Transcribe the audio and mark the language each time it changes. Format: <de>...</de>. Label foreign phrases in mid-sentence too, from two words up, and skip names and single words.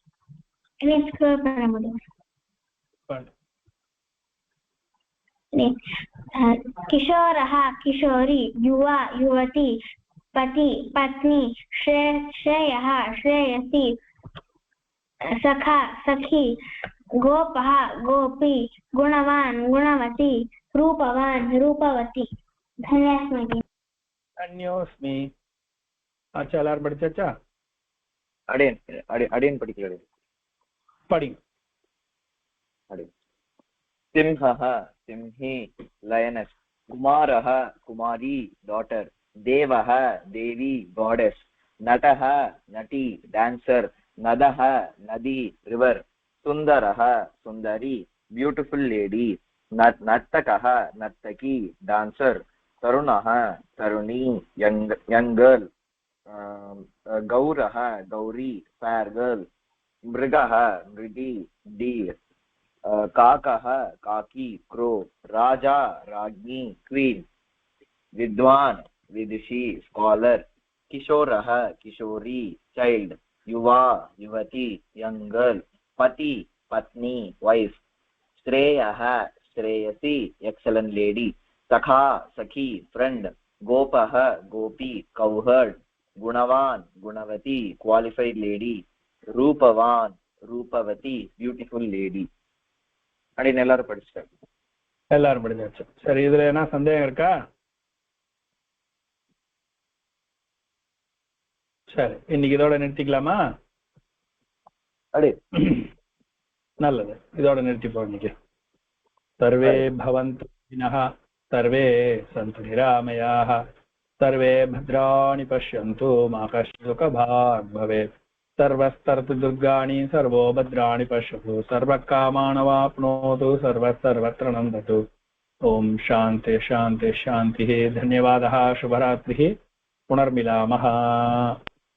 <sa>किशोरः किशोरी युवा युवती पति पत्नी श्रेयः श्रेयसी सखा सखी गोपः गोपी गुणवान् गुणवती रूपवान् रूपवती</sa> <ta>धन्योस्मि अच्छा எல்லாரும் படிச்சாச்சா அடியன் படிக்கிறேன் படி</ta> <sa>सिंहः सिंही लयनस कुमारः कुमारी डॉटर देवः देवी गॉडेस नटः नटी डांसर नदः नदी रिवर सुंदरः सुंदरी</sa> <en>beautiful lady</en> <sa>नर्तकः नर्तकी डांसर तरुणः तरुणी</sa> <en>young girl</en> <sa>गौरः गौरी</sa> <en>fair girl</en> <sa>मृगः मृगी डीर काकः काकी क्रो राजा राज्ञी क्वीन विद्वान विदुषी स्कॉलर किशोरः किशोरी चाइल्ड युवा युवती</sa> <en>young girl</en> <sa>पति पत्नी वाइफ श्रेयः श्रेयसी</sa> <en>excellent lady</en> <sa>सखा सखी फ्रेंड गोपः गोपी कौहर्ड गुणवान गुणवती</sa> <en>qualified lady</en> <sa>रूपवान रूपवती</sa> <en>beautiful lady</en> <ta>அப்படின்னு எல்லாரும் படிச்சிட்டாங்க எல்லாரும் படிச்சாச்சு சரி இதுல என்ன சந்தேகம் இருக்கா சரி இன்னைக்கு இதோட நிறுத்திக்கலாமா அடே நல்லது இதோட நிறுத்திப்போம் இன்னைக்கு</ta> <sa>सर्वे भवन्तु सुखिनः सर्वे सन्तु निरामयाः सर्वे भद्राणि पश्यन्तु मा कश्चित् दुःखभाग् भवेत् सर्वस्तरतु दुर्गाणि सर्वो भद्राणि पश्यतु सर्वकामानवाप्नोतु सर्वत्र नन्दतु ओम शान्ति शान्ति शान्तिः धन्यवादः शुभरात्रिः पुनर्मिलामः</sa>